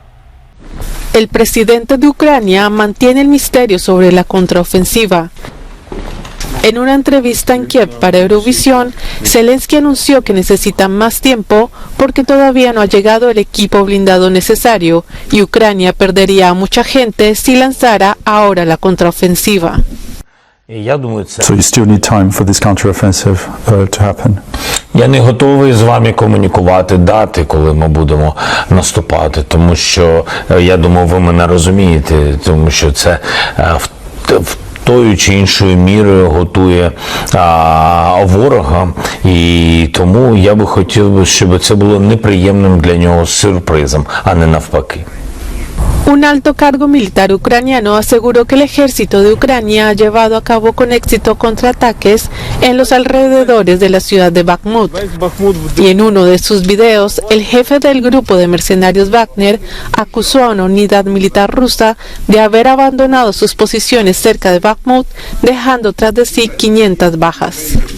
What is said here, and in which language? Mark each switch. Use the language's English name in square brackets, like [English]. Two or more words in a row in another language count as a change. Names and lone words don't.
[Spanish] El presidente de Ucrania mantiene el misterio sobre la contraofensiva. En una entrevista en Kiev para Eurovisión, Zelensky anunció que necesita más tiempo porque todavía no ha llegado el equipo blindado necesario y Ucrania perdería a mucha gente si lanzara ahora la contraofensiva. [English] So you still need time for this counteroffensive to happen. [Ukrainian] Я не готовий з вами комунікувати дати, коли ми будемо наступати, тому що, я думаю, ви мене розумієте, тому що це в тою чи іншою мірою готує ворога, і тому я би хотів, щоб це було неприємним для нього сюрпризом, а не навпаки. [Spanish] Un alto cargo militar ucraniano aseguró que el ejército de Ucrania ha llevado a cabo con éxito contraataques en los alrededores de la ciudad de Bakhmut. Y en uno de sus videos, el jefe del grupo de mercenarios Wagner acusó a una unidad militar rusa de haber abandonado sus posiciones cerca de Bakhmut, dejando tras de sí 500 bajas.